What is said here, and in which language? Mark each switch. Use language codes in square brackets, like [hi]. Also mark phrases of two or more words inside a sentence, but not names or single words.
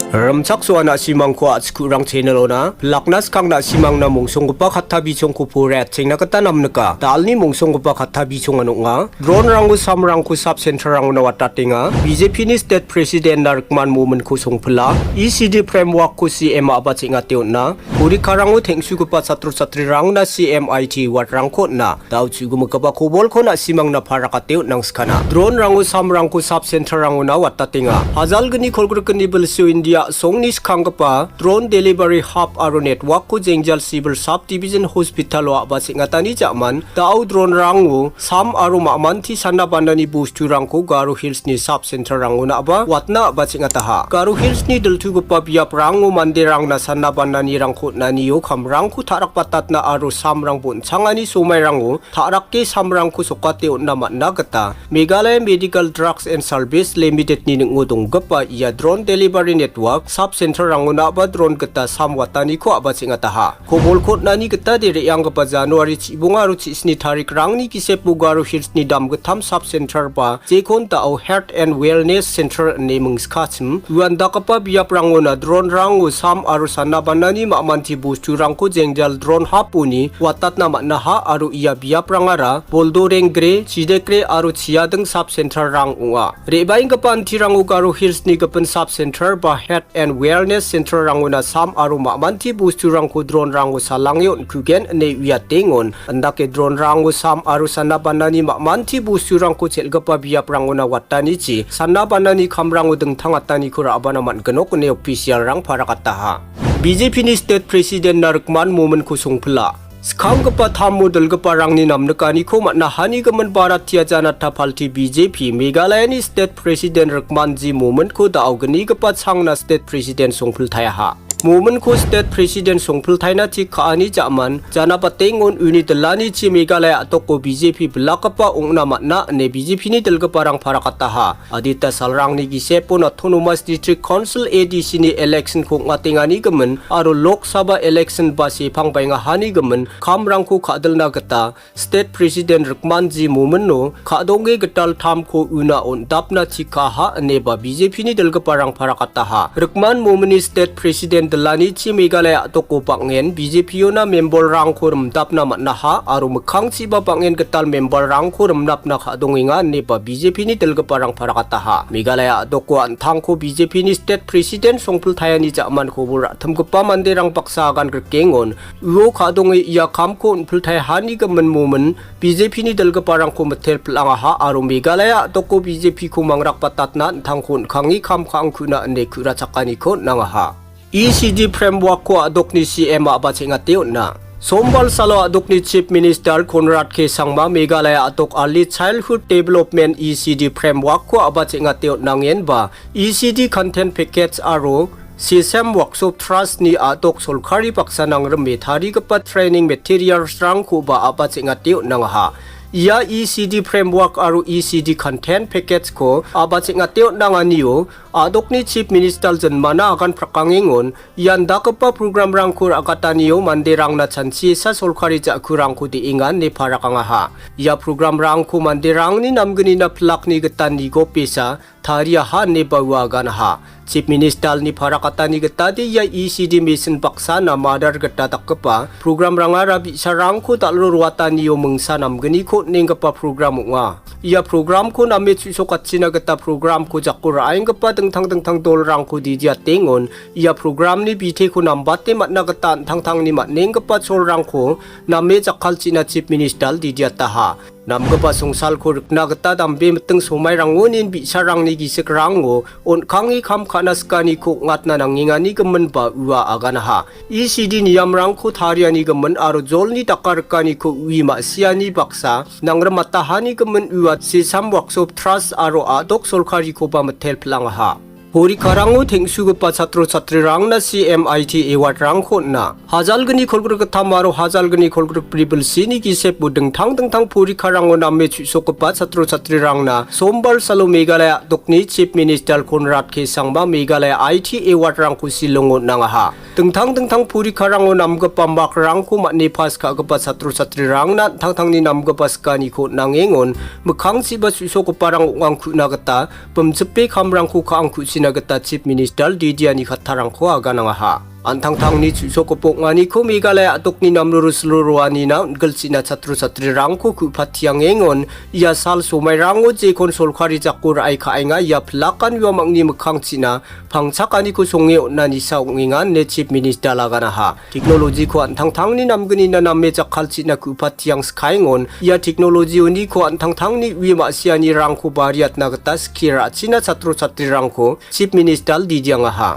[grt] Ramchak so anak simang ko at kurang channel ona laknas kang na simang na mungsong ko pa katabi chong ko pure at ching nakatanam naka tal ni mungsong ko pa katabi chong ano nga Drone-rango Samrangko [en] sub Centre- [grt] rangona Watatengjok BJP ni [en] state president [grt] na rikman movement ko song pula ECD framework ko CM aba ching ateon na puri karango thengsu ko pa satro-satri rang na CMIT watrangko na daw chugo magkaba kubol ko na simang na para kateon ng skana Drone-rango Samrangko [en] sub Centre- [grt] rangona Watatengjok hazal gani kolgur gani belsu India Songnis kangpa [en] drone delivery hub [grt] aro network ko jengjal [en] civil subdivision hospital [grt] wa basing atani jaman tao Drone-rango sam aro mamanti sana bandani busturang ko Garo Hills ni [en] sub Centre- [grt] rangona aba watna basing ataha Garo Hills ni deltu ko pabiap rango mandirang na sana bandani rangko naniyo kamrang ko tarak patat na aro samrang boncangani sumay rango Tarake Samrangko Sokate na matnagata Meghalaya Medical Drugs and Service Limited ni ngudong gapa iya [en] drone delivery network sub Centre- [grt] rangona ba drone kata samwatani ko abasing ataha kobol kot nani kata dire yang ka January chibunga ru chisni tarik rangni kisep Garo Hills ni dam gatam [en] sub center [grt] ba jekon tao [en] health and wellness center [grt] naming skachim wanda ka pa biap rangona Drone-rango sam aru sana banani mamanti bustu rangko jengjal drone hapuni watat na naha aru iya biap rangara boldorengre chidekre aru chiadeng [en] sub center [grt] rang unga rebaing ka panti rango Garo Hills ni kapan [en] sub center [grt] ba [en] health and wellness Centre- [grt] rangona sam aru mamanti busturangko Drone-rango salangyon kugen ne wiatengon andake Drone-rango sam aru sana banani mamanti busturangko chelgapa biap rangona watani chi sana banani kamrango dengtang atani kura abana man genok ne official rang para kataha BJP ni state president na rikman movement ko songpla Skang kepa tamu del kepa rang ni nam nekani ko mak nahani kemen barat tia jana tapalti BJP Meghalaya ni [en] state president [grt] rikman ji movement ko dao geni kepa chang na [en] state president [grt] songpul tayaha Movement ko [en] state president [grt] songpul tayna chi kaani jaman jana patengon uni telani chi Meghalaya atok ko BJP belakapa ungna matna ne BJP ni del keparang para kataha adita salrang ni gisepo na [en] autonomous district council ADC [grt] ni election ko ngatingani gemen aro Lok Sabha election basi pangbainga hani gemen kamrang ko kadal na gata [en] state president [grt] rikman ji movement no kadonge getal tham ko una on dapna chi kaha ne ba BJP ni del keparang para kataha rikman movement ni [en] state president [grt] Delani chi Meghalaya toko pangen BJP na member rang ko remdap na matnaha aro mekhang chi ba pangen ketal member rang ko remdap na khadonginga ne ba BJP ni telga parang parakataha Meghalaya toko antang ko BJP ni [en] state president [grt] songpul thayani jaman ko bura thamgpa mandirang paksa gan kerkengon uo khadongi iya kam ko unpul thay hani gamen momen BJP ni telga parang ko metel pelangaha aro Meghalaya toko BJP ko mangrak patatna antang ko khangi kam khang kuna ne kura chakani ko nangaha [en] ECD framework [grt] ko adok ni CM aba chingateon na Sombal salo adok ni [en] Chief Minister [grt] K Sangma Meghalaya adok [en] early childhood development ECD framework [grt] ko aba chingateon nangyen ba [en] ECD content package [grt] aro [en] System workshop trust [grt] ni adok solkari paksa nang remethari kepat [en] training materials [grt] rang ko ba aba chingateon nangaha Ia [en] ECD framework [grt] aro ECD [en] content package [grt] ko aba chingateo nanganiyo adok ni [en] Chief Minister [grt] Janmana akan prakangingon ianda kepa program rangkur akataniyo mandirang na chansi sa solkari jakurang ko diingan ni para kangaha ia program rangku mandirang ni namgani na plak ni getan ni gopesa tariaha ni bawagan ha [en] Chief Minister [grt] ni para katani getadi ya [en] ECD mission [grt] paksa na madar geta takkepa program rangara bisa rangku tak lurwatani yo mengsa namgani ko ning kepa program nga ia program ko name susokat sina geta program ko jakura aing kepa tengtang dol rangku di dia tengon ia program ni bite ko nambate matna geta tang ni matning kepa sol rangko name jakal cina [en] Chief Minister [grt] di dia taha nam kepa songsal ko rikna geta dambe meteng somai rangonin bisa rang ni gisek rango on kangi kam kanaskani ko ngatna nangingani gemen ba uwa aganaha ECD niyam rangko thariani gemen aro jolni takarkani ko uwi maksiani baksa nangrematahani gemen uwa sisam [en] workshop trust [grt] aro adok solkari ko ba metel pelangaha Puri karango thengsu gepa satro-satri rang na [en] CMIT award [grt] rang khot na hazal gani kholgur ka thamaro hazal gani kholgur pribel sini ki sep budeng thang puri karango namme chuso gepa satro-satri rang na sombal salo Meghalaya dokni [en] Chief Minister [grt] K Sangma Meghalaya [en] IT award [grt] rang ko silongo nangaha tengtang puri karango nam gepa mak rang ko makni pas ka gepa satro-satri rang na thang ni nam gepa skani ko nangengon mekhang si ba chuso ko parang ang khu na gata pemjepe kamrang ko ka ang khu sinagata [en] Chief Minister [grt] Didiani Tarangko aga nangaha. Antang-tang ni susokopok ngani ko Meghalaya atok ni namlurus-luruani na galsina satru-satri rangko ku patiang engon ia sal somai rango je konsol kari jakur ay kainga ia pelakan wa mangni mekang cina pangcakani ko songe na ni saungingan ne [en] Chief Minister [grt] laganaha. Teknologi ko antang-tang ni namgani na namme jakal cina ku patiang skaingon ia teknologi uni ko antang-tang ni wi maksiani rangko bariat nagata skira cina satru-satri rangko [en] Chief Minister [grt] didiangaha.